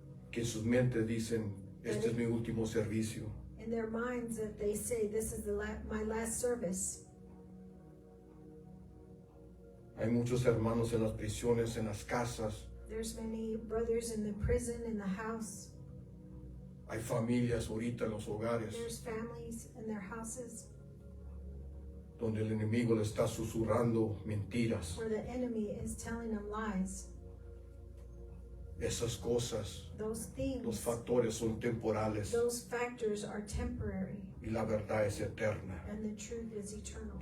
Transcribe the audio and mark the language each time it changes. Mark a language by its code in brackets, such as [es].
[es] que en sus mentes dicen, este es mi último servicio. [en] in their minds that they say, this is my last service. [es] Hay muchos hermanos en las prisiones, en las casas. [en] There's many brothers in the prison, in the house. [es] Hay familias ahorita en los hogares [en] There's families in their houses [es] donde el enemigo le está susurrando mentiras. [en] where the enemy is telling them lies. [es] Esas cosas, [en] Those [es] los [en] things, [es] factores son temporales [en] those factors are temporary, [es] y la verdad es eterna. [en] and the truth is eternal.